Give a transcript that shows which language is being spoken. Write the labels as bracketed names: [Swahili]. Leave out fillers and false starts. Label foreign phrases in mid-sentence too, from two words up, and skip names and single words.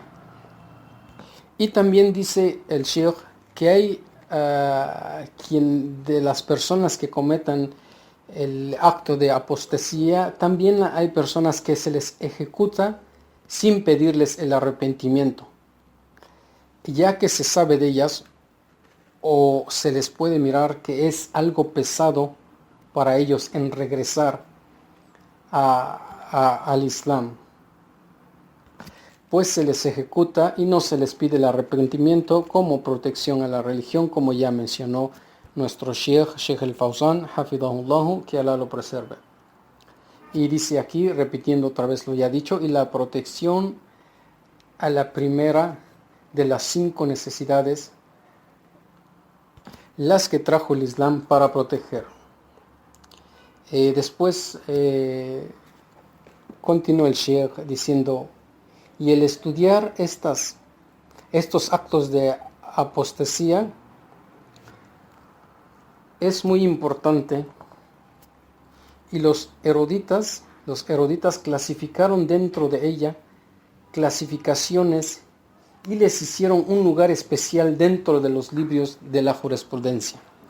[Spanish] Y también dice el Sheikh que hay quien de las personas que cometan el acto de apostasía, también hay personas que se les ejecuta sin pedirles el arrepentimiento, ya que se sabe de ellas o se les puede mirar que es algo pesado para ellos en regresar al Islam, pues se les ejecuta y no se les pide el arrepentimiento como protección a la religión, como ya mencionó nuestro Sheikh al-Fawzan, hafidahullah, que Allah lo preserve. Y dice aquí, repitiendo otra vez lo ya dicho, y la protección a la primera de las 5 necesidades, las que trajo el Islam para proteger. Después continúa el Sheikh diciendo, y el estudiar estos actos de apostasía es muy importante, y los eruditas clasificaron dentro de ella clasificaciones y les hicieron un lugar especial dentro de los libros de la jurisprudencia.